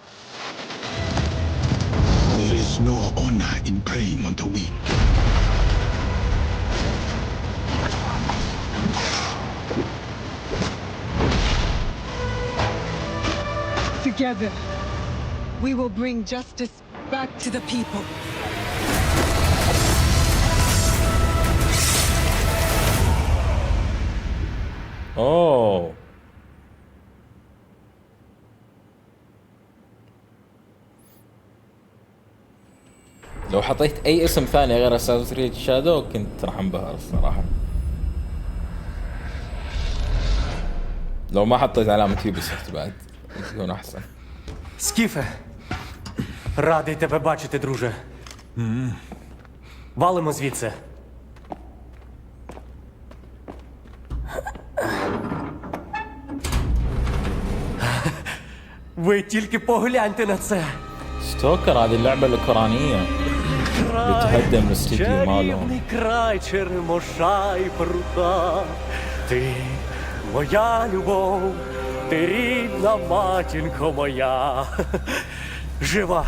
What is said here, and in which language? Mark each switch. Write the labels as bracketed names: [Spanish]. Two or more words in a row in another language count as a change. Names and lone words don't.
[English] There is no honor in preying on the weak. Together, we will bring justice back to the people. [Arabic] اوه لو حطيت اي اسم ثاني غير اساسن كريد شادو كنت راح انبهر الصراحه. لو ما حطيت علامة يوبيسوفت بعد يكون احسن. [Ukrainian] Скіфе, радий тебе бачити, друже. Валимо звідси. Ви тільки погляньте на це. [Arabic] ستوكر هذه اللعبة الأوكرانية بتهدم الاستديو مالهم. [Ukrainian] Край черемоша і прута. Ти моя любов, ти рідна матінко моя. Жива.